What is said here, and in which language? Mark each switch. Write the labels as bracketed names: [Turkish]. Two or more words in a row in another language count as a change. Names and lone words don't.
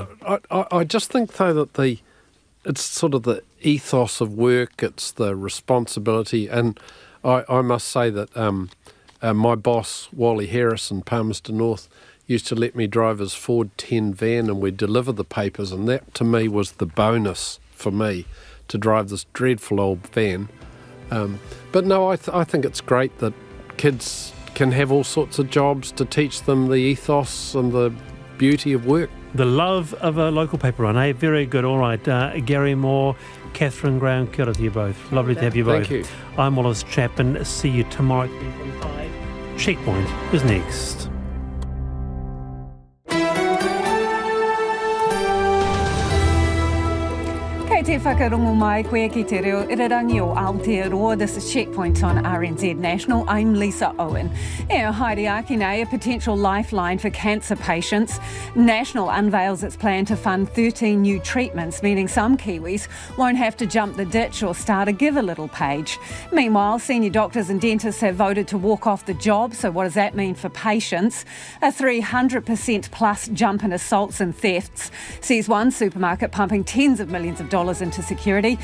[English] But I just think, though, that it's sort of the ethos of work, it's the responsibility, and I must say that my boss, Wally Harris in Palmerston North, used to let me drive his Ford 10 van and we'd deliver the papers, and that to me was the bonus for me, to drive this dreadful old van. But no, I think it's great that kids can have all sorts of jobs to teach them the ethos and the beauty of work. The love of a local paper run, eh? Very good. All right, Gary Moore, Catherine Brown, [Māori] kia ora [English] to you both. Lovely to have you both. Thank you. I'm Wallace Chapman. See you tomorrow at 10:45. Checkpoint is next. [Māori] Kei te whakarongo mai koe ki te reo irarangi o Aotearoa. [English] This is Checkpoint on RNZ National. I'm Lisa Owen. [Māori] Haere ake nei, [English] a potential lifeline for cancer patients. National unveils its plan to fund 13 new treatments, meaning some Kiwis won't have to jump the ditch or start a Give a Little page. Meanwhile, senior doctors and dentists have voted to walk off the job. So what does that mean for patients? A 300% plus jump in assaults and thefts sees one supermarket pumping tens of millions of dollars into security.